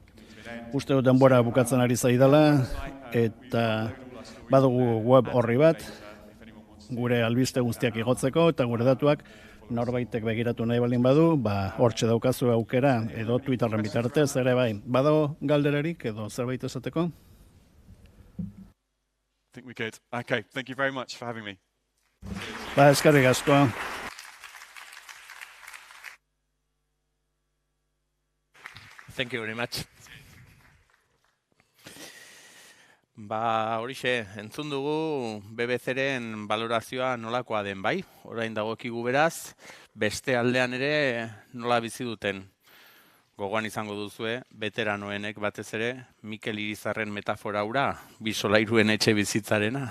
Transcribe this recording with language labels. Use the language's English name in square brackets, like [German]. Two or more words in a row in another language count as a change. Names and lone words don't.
[Basque] Uste dut denbora bukatzen ari zaidala, eta badugu web horri bat, gure albiste guztiak igotzeko, eta gure datuak norbaitek begiratu nahi balin badu, hortxe daukazu aukera, edo Twitterren bitartez ere bai. Badago galderarik edo zerbait esateko? [English] I think we could. Okay, thank you very much for having me. [Basque] Eskerrik asko. [English] Thank you very much. [Basque] Horixe, entzun dugu BBC-ren balorazioa nolakoa den bai, orain dagokigu beraz, beste aldean ere nola bizi duten. Gogoan izango duzue, veteranoenek batez ere, Mikel Irizarren metafora hura, bi solairuen etxe bizitzarena.